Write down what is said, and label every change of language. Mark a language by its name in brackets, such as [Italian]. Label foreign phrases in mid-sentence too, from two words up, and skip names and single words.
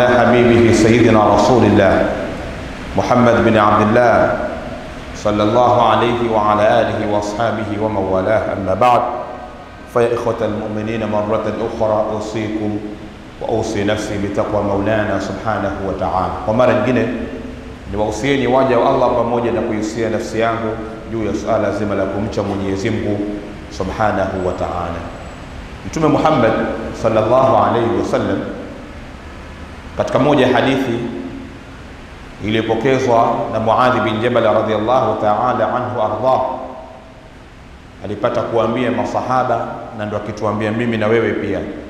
[Arabic] حبيبه سيدنا رسول الله محمد بن عبد الله صلى الله عليه وعلى آله وأصحابه ومن والاه. أما بعد، فيا إخوة المؤمنين مرة أخرى أوصيكم وأوصي نفسي بتقوى مولانا سبحانه وتعالى. [Swahili] ومرة nyingine niwahusieni waja wa Allah pamoja na kuhusia nafsi yangu juu ya suala zima la kumcha Mwenyezi Mungu [Arabic] سبحانه وتعالى. [Swahili] Mtume Muhammad [Arabic] صلى الله عليه وسلم [Swahili] katika moja ya hadithi iliyopokezwa na Muadh bin Jabal [Arabic] رضي الله تعالى عنه [Swahili] arda, alipata kuambia masahaba, na ndio akituambia mimi na wewe pia,